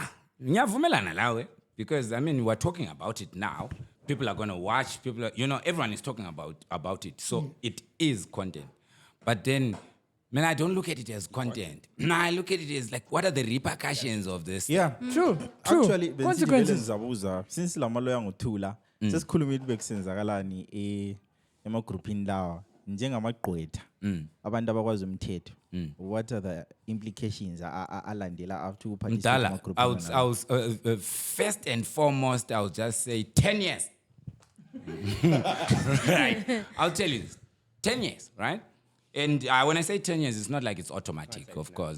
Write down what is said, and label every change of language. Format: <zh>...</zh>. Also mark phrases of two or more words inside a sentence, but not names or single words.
<en>Because I mean we're talking about it now. People are going to watch. Everyone is talking about it. So it is content. But then, man, I don't look at it as content. No, I look at it as like, what are the repercussions of this? Yeah, True. Actually, Consequences.</en> <nd>since la maloya ngothula, sesikhuluma ukuthi bekusenzakalani emagroupini lawa njengamagqwetha abantu abakwazi umthetho.</nd> <en>What are the implications alandela after participate emagroupini? I was first and foremost, I would just say 10 years. Right. I'll tell you this. 10 years, right? And when I say 10 years, it's not like it's automatic, of course.</en>